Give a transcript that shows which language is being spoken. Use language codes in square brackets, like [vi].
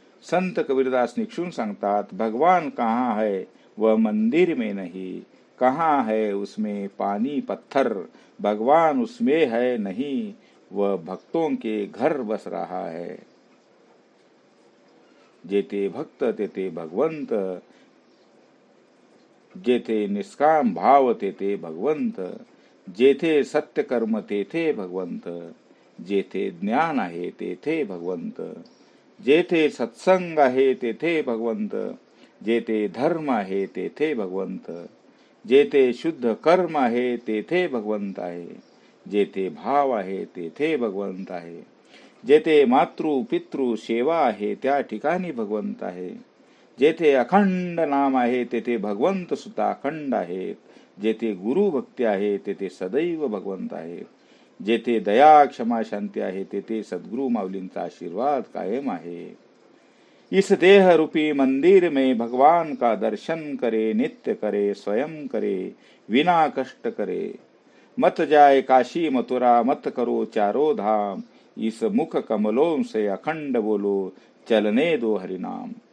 [mr] संत कबीरदास निक्षून सांगतात, [hi] भगवान कहाँ है वह मंदिर में नहीं, कहाँ है उसमें पानी पत्थर. भगवान उसमें है नहीं, वह भक्तों के घर बस रहा है. [mr] जेथे भक्त तेथे भगवंत, जेथे निष्काम भाव तेथे भगवंत, जेथे सत्य कर्म तेथे भगवंत, जेथे ज्ञान आहे तेथे भगवंत, जेथे सत्संग आहे तेथे भगवंत, जेथे धर्म आहे तेथे भगवंत, जेथे शुद्ध कर्म आहे तेथे भगवंत आहे, जेथे भाव आहे तेथे भगवंत आहे, जेथे मातृ पितृ सेवा आहे त्या ठिकाणी भगवंत आहे. जेथे अखंड नाम आहे तेथे भगवंत सुद्धा अखंड आहेत. जेथे गुरु भक्ती आहे तेथे सदैव भगवंत आहे. जेथे दया क्षमा शांती आहे तेथे सद्गुरु माऊलींचा आशीर्वाद कायम आहे. [hi] इस देह रूपी मंदिर में भगवान का दर्शन करे, नित्य करे, स्वयं करे, बिना कष्ट करे. मत जाए काशी मथुरा, मत करो चारों धाम. इस मुख कमलों से अखंड बोलो, चलने दो हरिनाम.